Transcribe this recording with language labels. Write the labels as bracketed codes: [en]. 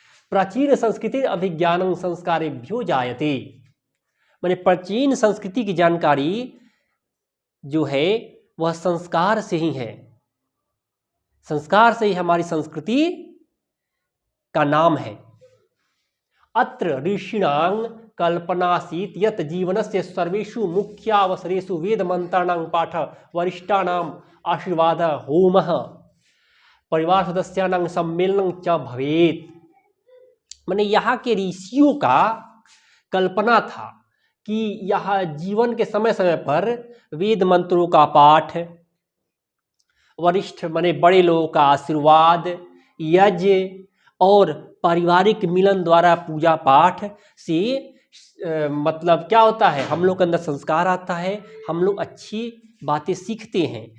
[sa] प्राचीन संस्कृति अभिज्ञानं संस्कारेभ्यो जायते। [hi] माने प्राचीन संस्कृति की जानकारी जो है वह संस्कार से ही है। संस्कार से ही हमारी संस्कृति का नाम है। [sa] अत्र ऋषीणां कल्पनासीत् यत् जीवनस्य सर्वेषु मुख्यावसरेषु वेदमन्त्राणां पाठ, वरिष्ठानाम् आशीर्वाद, होमः, परिवार सदस्यानां सम्मेलनं च भवेत्। [hi] माने यहाँ के ऋषियों का कल्पना था कि यह जीवन के समय समय पर वेद मंत्रों का पाठ, वरिष्ठ माने बड़े लोगों का आशीर्वाद, यज्ञ और पारिवारिक मिलन द्वारा पूजा पाठ से मतलब क्या होता है, हम लोग के अंदर संस्कार आता है, हम लोग अच्छी बातें सीखते हैं।